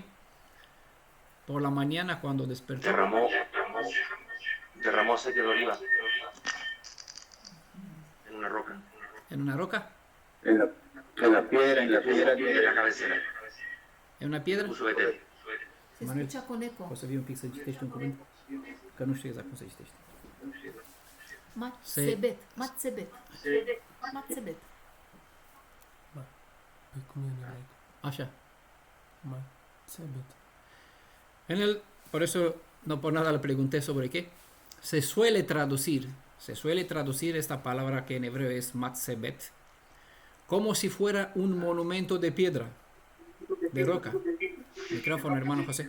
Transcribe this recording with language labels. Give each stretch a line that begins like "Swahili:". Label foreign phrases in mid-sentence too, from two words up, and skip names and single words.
Spanish: Por la mañana cuando despertó. Derramó aceite de oliva en una roca. ¿En una roca? En la piedra, en la cabecera. ¿En una piedra? Puso Betel. Se Manuel, escucha con eco.
Romanian: poți să vii un pic să citești un cuvânt? Că nu știu exact cum se citește. Matsebet. Matsebet. Matsebet. Păi cum e în ebraică? Așa. Matsebet.
Spanish: Por eso, no por nada le pregunté sobre qué. Se suele traducir esta palabra que en hebreo es matzebet, como si fuera un monumento de piedra, de roca. Micrófono, hermano José.